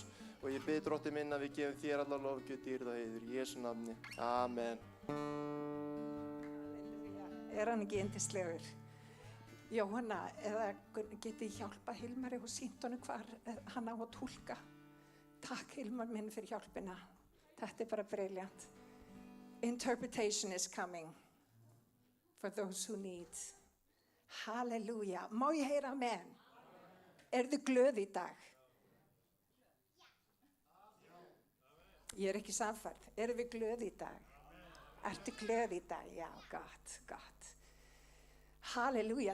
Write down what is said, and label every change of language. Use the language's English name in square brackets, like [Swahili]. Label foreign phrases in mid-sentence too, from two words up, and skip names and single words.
[Icelandic] Og ég bið drottinn minn að við gefum þér allar lofgjöf, dýrð og heiður. Í Jesú nafni. Amen. Er hann ekki yndislegur? Jóhanna, eða geti hjálpa Hilmari og sýnt honum hvar hann á að túlka. Takk Hilmar minn fyrir hjálpina. Þetta er bara brilliant. [English] Interpretation is coming for those who need. [Icelandic] Halleluja. Má ég heyra amen? Er þið glöð í dag? Ég er ekki sannfærð. Erum við glöð í dag? Ertu glöð í dag? Já, gott. Halleluja.